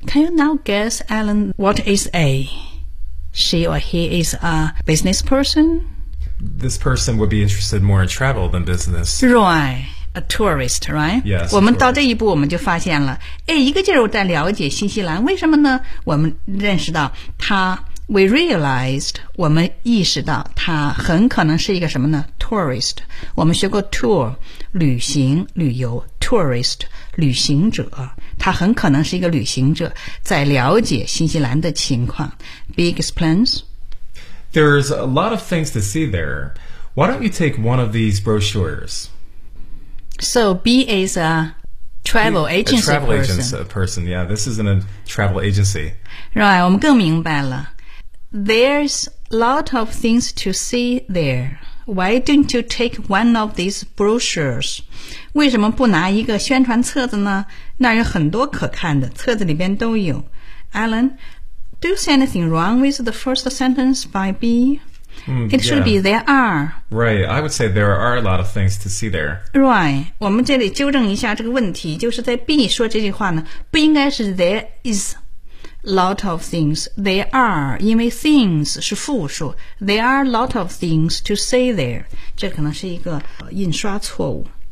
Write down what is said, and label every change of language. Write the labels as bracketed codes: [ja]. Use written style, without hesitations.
[en] Can you now guess, Alan, what is A? She or he is a business person? This person would be interested more in travel than business. Right, a tourist, right? Yes. [zh] 我们到这一步我们就发现了，一个劲儿在了解新西兰，为什么呢？我们认识到他 ， [en] we realized， [zh] 我们意识到他很可能是一个什么呢 ？Tourist。我们学过 tour， 旅行、旅游 ，tourist。旅行者，他很可能是一个旅行者，在了解新西兰的情况。 [en] B explains. There's a lot of things to see there. Why don't you take one of these brochures? So B is a travel agency. A travel person. Yeah, this isn't a travel agency. [zh] Right, 我们更明白了。 [en] There's a lot of things to see there. Why don't you take one of these brochures? [zh] 为什么不拿一个宣传册子呢？那有很多可看的，册子里边都有。 [en] Alan, do you see anything wrong with the first sentence by B? It should be there are. Right, I would say there are a lot of things to see there. [zh] Right, 我们这里纠正一下这个问题，就是在 B 说这句话呢，不应该是 [en] there is lot of things, [zh] there are, 因为 things 是复数 [en] there are lot of things to see there, [zh] 这可能是一个印刷错误